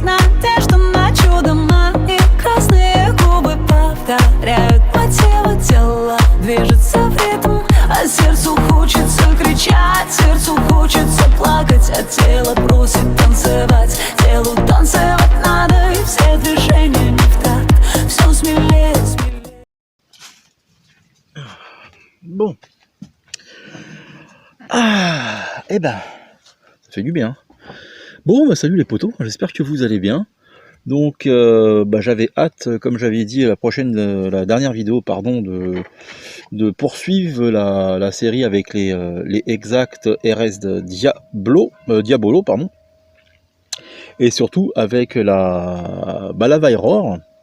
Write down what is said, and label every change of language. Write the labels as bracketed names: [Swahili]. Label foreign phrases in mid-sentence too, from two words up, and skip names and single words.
[Russian] Надежда на чудо, мои красные губы повторяют мотивы тела. Движется в ритм, а сердцу хочется кричать, сердцу хочется плакать, а тело просит танцевать. Телу танцевать надо, и все движения не в такт. Все смелее, смелее. [French] Bon. Eh ben, ça fait du bien. Bon, bah salut les potos, j'espère que vous allez bien. Donc, j'avais hâte, comme j'avais dit la dernière vidéo, pardon, de poursuivre la série avec les exacts RS de Diabolo, pardon, et surtout avec la Vayror.